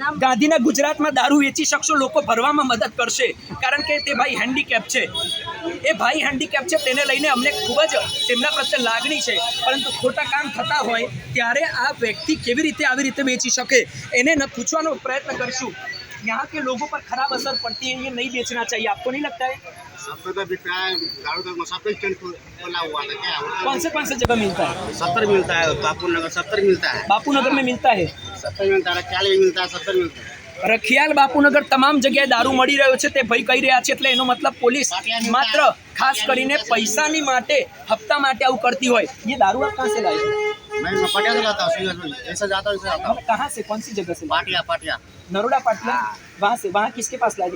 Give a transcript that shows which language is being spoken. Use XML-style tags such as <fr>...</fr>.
<gu>ગાંધીના ગુજરાતમાં દારૂ વેચી શકશો, લોકો ભરવામાં મદદ કરશે, કારણ કે તે ભાઈ હેન્ડીકેપ છે. એ ભાઈ હેન્ડીકેપ છે, તેને લઈને અમને ખૂબ જ તેમના પ્રત્યે લાગણી છે, પરંતુ ખોટા કામ થતા હોય ત્યારે આ વ્યક્તિ કેવી રીતે આવી રીતે વેચી શકે એને ન પૂછવાનો પ્રયત્ન કરીશું.</gu> <hi>यहाँ के लोगों पर खराब असर पड़ती है, ये नहीं बेचना चाहिए, आपको नहीं लगता है? सबको तो बिकता है दारू का मुसाफिर स्टैंड खोला हुआ था क्या? कौन से जगह मिलता है? 70 मिलता है, बापूनगर 70 मिलता है, बापूनगर में मिलता है, 70 मिलता है, रखियाल में मिलता है, 70 मिलता है.</hi> <gu>રખિયાલ બાપુનગર તમામ જગ્યાએ દારૂ મળી રહ્યો છે તે ભાઈ કહી રહ્યા છે. એટલે એનો મતલબ પોલીસ માત્ર ખાસ કરીને પૈસાની માટે, હપ્તા માટે આવું કરતી હોય.</gu> <hi>ये दारू आप कहाँ से लाए? मैं पटिया से लाता हूँ, ऐसा जाता हूँ, ऐसा आता हूँ. कहाँ से, कौन सी जगह से? पाटिया नरोड़ा पाटिया. वहाँ से, वहाँ किसके पास लाए?</hi>